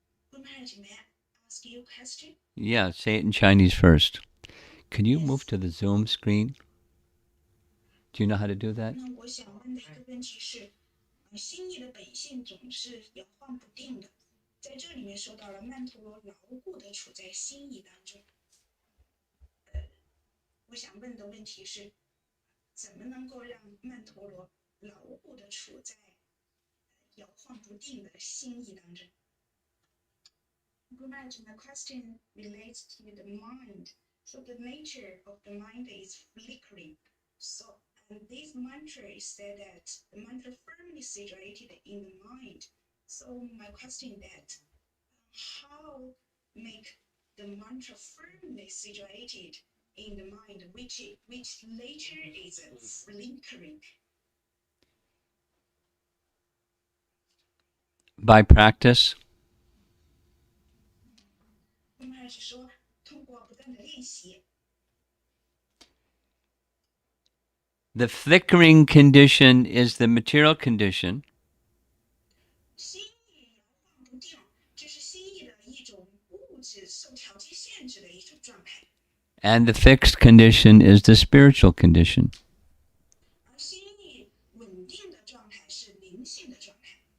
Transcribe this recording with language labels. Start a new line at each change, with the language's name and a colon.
English: Maharaj, may I ask you a question? Yeah, say it in Chinese first. Can you Yes. move to the Zoom screen? Do you know how to do that?
Chinese: 那我想问的一个问题是，心意的本性总是摇晃不定的，在这里面说到了曼陀罗牢固的处在心意当中。我想问的问题是，怎么能够让曼陀罗牢固的处在摇晃不定的心意当中？
English: Maharaj, my question relates to the mind. So the nature of the mind is flickering. So and this mantra is said that the mantra firmly situated in the mind. So my question is that how make the mantra firmly situated in the mind, which later is flickering? By practice.
Chinese: 我们还是说通过不断的练习。
English: The flickering condition is the material condition.
Chinese: 心意摇晃不定，这是心意的一种物质受条件限制的一种状态。
English: And the fixed condition is the spiritual condition.
Chinese: 而心意稳定的状态是灵性的状态。